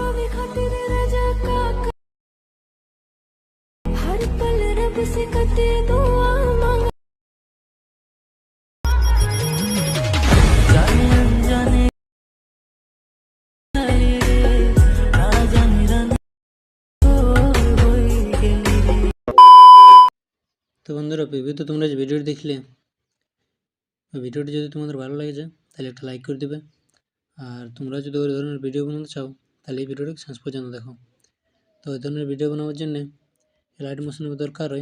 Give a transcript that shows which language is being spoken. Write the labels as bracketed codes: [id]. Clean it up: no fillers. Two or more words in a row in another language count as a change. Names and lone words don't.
[bho] खातिर रजा का हर पल रब से करते दुआ मांग जाने अनजाने ना जाने रानी होई गेली रे। [bn] তো বন্ধুরা প্রিভিউতে তোমরা যে ভিডিওটি দেখলে ওই ভিডিওটি যদি তোমাদের ভালো লাগে যায় তাহলে একটা লাইক করে দেবে। আর তোমরা যদি ওই ধরনের ভিডিও বানাতে চাও তাহলে এই ভিডিওটি শেষ পর্যন্ত দেখো। তো ওই ধরনের ভিডিও বানাবার জন্য [en] light motion [bn] দরকার হয়।